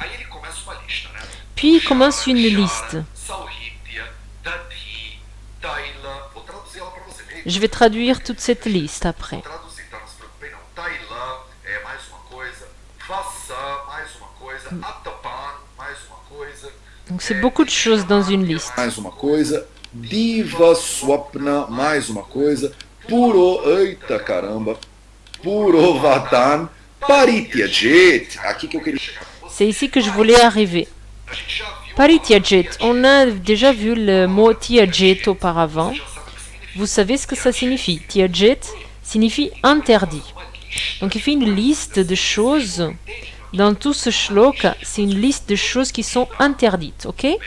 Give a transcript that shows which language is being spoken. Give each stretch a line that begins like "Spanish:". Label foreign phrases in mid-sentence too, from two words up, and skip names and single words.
French: Puis il commence une liste. Je vais traduire toute cette liste après. Donc c'est beaucoup de choses dans une liste.
Sanskrit: Diva Swapna,
Portuguese: mais uma coisa. Puro, eita caramba.
Sanskrit: Puro Vatan, Parityajet.
Portuguese: Aqui que eu queria.
French: C'est ici que je voulais arriver. Parityajet. On a déjà vu le mot Tyajet auparavant. Vous savez ce que ça signifie. Tyajet signifie interdit. Donc il fait une liste de choses. Dans tout ce shloka, c'est une liste de choses qui sont interdites, ok?